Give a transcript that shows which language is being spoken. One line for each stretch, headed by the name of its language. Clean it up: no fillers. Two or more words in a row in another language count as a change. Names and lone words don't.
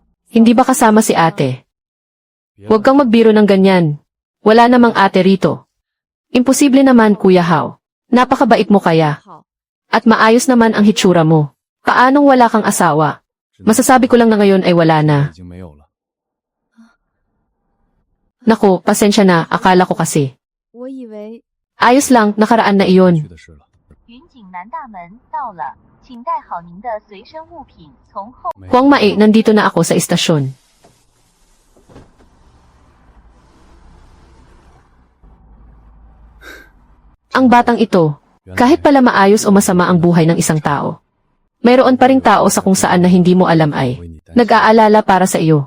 Filipino: Hindi ba kasama si ate? Huwag kang magbiro ng ganyan. Wala namang ate rito. Imposible naman, Kuya Hao. Napakabait mo kaya.
Chinese: 好。
Filipino: At maayos naman ang hitsura mo. Paanong wala kang asawa? Masasabi ko lang na ngayon ay wala na.
Chinese: 已经没有了。
Filipino: Naku, pasensya na, akala ko kasi.
Chinese: 我以为
Filipino: Ayos lang, nakaraan na
Chinese: 去
Filipino: iyon.
Chinese: 的事了。云景南大门到了，请带好您的随身物品，从后。没
Filipino: Huang Mae, nandito na ako sa istasyon. Ang batang ito, kahit pala maayos o masama ang buhay ng isang tao, mayroon pa ring tao sa kung saan na hindi mo alam ay nag-aalala para sa iyo.